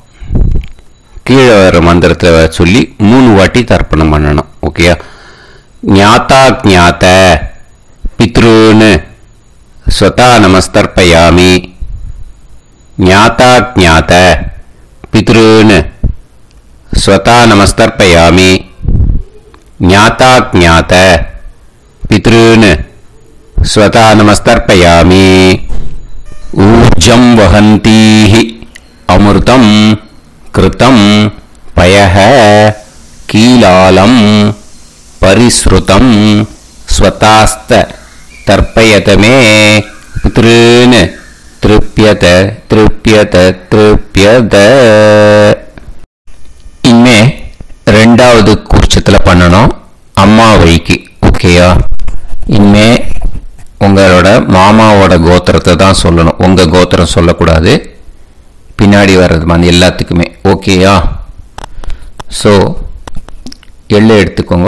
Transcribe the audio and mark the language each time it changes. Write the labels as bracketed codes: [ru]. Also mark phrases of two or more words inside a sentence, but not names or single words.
[ta] கீழே வர மந்திரத்தை சொல்லி 3 வாட்டி தர்ப்பணம் பண்ணணும். ஓகேயா? [sa] ज्ञाताज्ञात पितॄन् स्वधा नमस्तर्पयामि. ज्ञाताज्ञात पितॄन् स्वधा नमस्तर्पयामि. ज्ञाता ज्ञात पितॄन् स्वता नमस्तर्पयामि। ऊर्जं वहन्तीः अमृतं कृतं पयः कीलालं परिसृतं स्वतास्त तर्पयत मे। पितॄन् तृप्यत तृप्यत तृप्यत। [ta] इनमें ரெண்டாவது கூர்ச்சத்தில் பண்ணணும் அம்மா வழிக்கு. ஓகேயா? இனிமே உங்களோட மாமாவோட கோத்திரத்தை தான் சொல்லணும், உங்கள் கோத்திரம் சொல்லக்கூடாது. பின்னாடி வர்றது மாதிரி எல்லாத்துக்குமே. ஓகேயா? ஸோ எள்ளு எடுத்துக்கோங்க.